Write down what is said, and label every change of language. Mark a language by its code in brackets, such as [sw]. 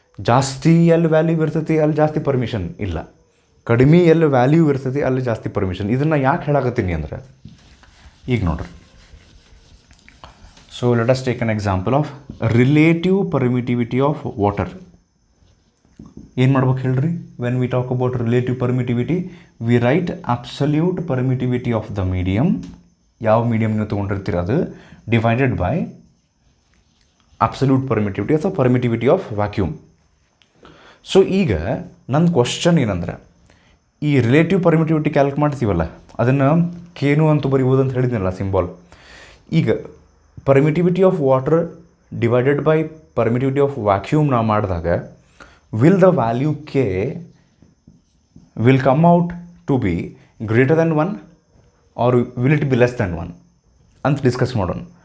[kn] ಜಾಸ್ತಿ ಎಲ್ಲಿ ವ್ಯಾಲ್ಯೂ ಇರ್ತೈತಿ ಅಲ್ಲಿ ಜಾಸ್ತಿ ಪರ್ಮಿಷನ್ ಇಲ್ಲ, ಕಡಿಮೆ ಎಲ್ಲಿ ವ್ಯಾಲ್ಯೂ ಇರ್ತೈತಿ ಅಲ್ಲಿ ಜಾಸ್ತಿ ಪರ್ಮಿಷನ್. ಇದನ್ನು ಯಾಕೆ ಹೇಳಾಕತ್ತೀನಿ ಅಂದರೆ, ಈಗ ನೋಡ್ರಿ, [en] so let us take an example of relative permittivity of water. [kn] ಏನು ಮಾಡ್ಬೇಕು ಹೇಳ್ರಿ? [en] when we talk about relative permittivity, we write absolute permittivity of the medium, [kn] ಯಾವ ಮೀಡಿಯಮ್ ನೀವು ತೊಗೊಂಡಿರ್ತೀರ ಅದು, [en] Divided by absolute permittivity ಅಥವಾ permittivity of vacuum. [kn] ಸೊ ಈಗ ನನ್ನ question ಏನಂದ್ರೆ, ಈ ರಿಲೇಟಿವ್ ಪರ್ಮಿಟಿವಿಟಿ ಕ್ಯಾಲ್ಕ್ ಮಾಡ್ತೀವಲ್ಲ, ಅದನ್ನು ಕೇನು ಅಂತ ಬರೀಬೋದು ಅಂತ ಹೇಳಿದ್ನಲ್ಲ ಸಿಂಬಾಲ್. [en] ಈಗ permittivity of water divided by permittivity of vacuum [kn] ನಾವು ಮಾಡಿದಾಗ [en] will the value K will come out to be greater than 1 or will it be less than 1 [kn] ಅಂತ ಡಿಸ್ಕಸ್ ಮಾಡೋಣ.